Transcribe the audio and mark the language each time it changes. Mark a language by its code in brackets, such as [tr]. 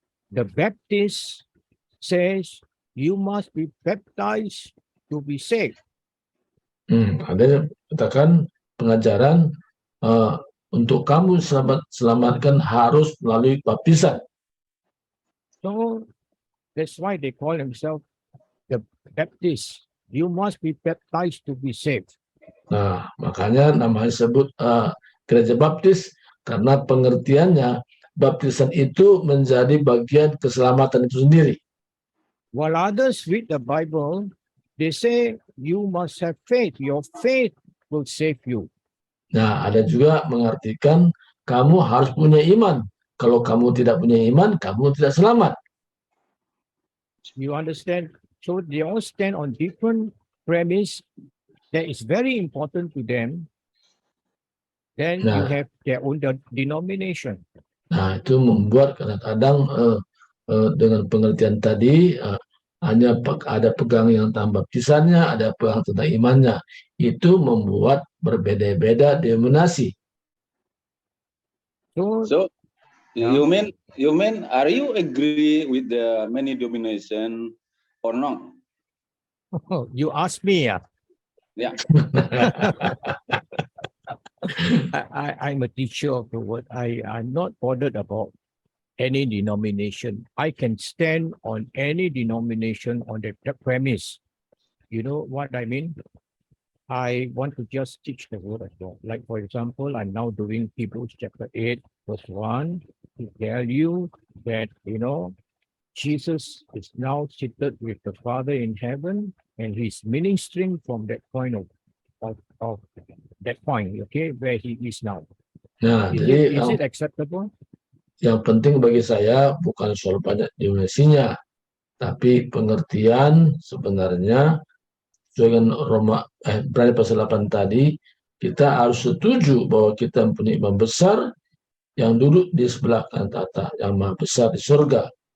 [en] the Baptist says you must be baptized to be saved. [id] Ada yang katakan pengajaran untuk kamu selamatkan harus melalui baptisan. [en] So that's why they call themselves the Baptist. You must be baptized to be saved. [id] Nah, makanya namanya disebut gereja baptis karena pengertiannya baptisan itu menjadi bagian keselamatan itu sendiri. [en] While others read the Bible, they say you must have faith. Your faith will save you. [id] Nah, ada juga mengartikan kamu harus punya iman. Kalau kamu tidak punya iman, kamu tidak selamat. [en] You understand? So they all stand on different premise that is very important to them. Then you [id] Nah. [en] have their own denomination. [id] Nah, itu membuat kadang-kadang dengan pengertian tadi hanya ada pegang yang tentang baptisannya, ada pegang tentang imannya. Itu membuat berbeda-beda denominasi. [en] So yeah. you mean are you agree with the many denomination or not? You ask me, Yeah. I'm a teacher of the word. I'm not bothered about any denomination. I can stand on any denomination on the premise. You know what I mean? I want to just teach the word of God. Like, for example, I'm now doing Hebrews chapter 8, verse 1 to tell you that, Jesus is now seated with the Father in heaven, and he's ministering from that point of that point, okay, where he is now. [id] Nah, [en] Is it acceptable? [id] Yang penting bagi saya bukan soal banyak denominasinya, tapi pengertian sebenarnya dengan Ibrani pasal 8 tadi, kita harus setuju bahwa kita mempunyai imam besar yang duduk di sebelah kanan tata, yang maha besar di surga.